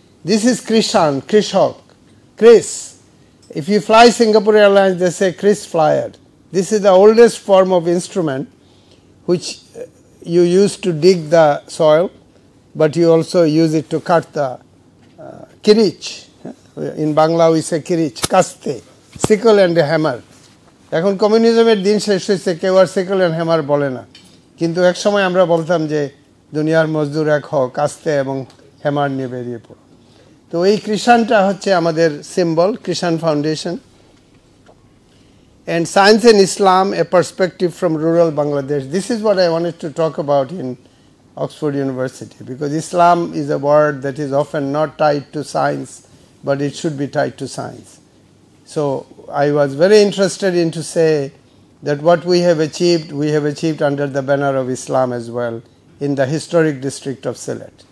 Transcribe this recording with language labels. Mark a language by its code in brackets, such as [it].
[en] This is Krishan, Krishok, Chris. If you fly Singapore Airlines, they say Chris Flyer. This is the oldest form of instrument which you use to dig the soil, but you also use it to cut the kirich. In Bangla we say kirich, kaste, sickle and a hammer. [bn] এখন কমিউনিজমের দিন শেষ হয়েছে, কেউ আর সিকল and hammer বলে না, কিন্তু এক সময় আমরা বলতাম যে দুনিয়ার মজদুর এক হও, কাস্তে এবং হ্যামার নিয়ে বেরিয়ে পড়ো। তো এই কৃষাণটা হচ্ছে আমাদের symbol, Kisan foundation. [en] And Science and Islam, a perspective from rural Bangladesh. This is what I wanted to talk about in Oxford University, because Islam is a word that is often not tied to science, but it should be tied to science. So I was very interested in to say that what we have achieved under the banner of Islam as well in the historic district of Sylhet.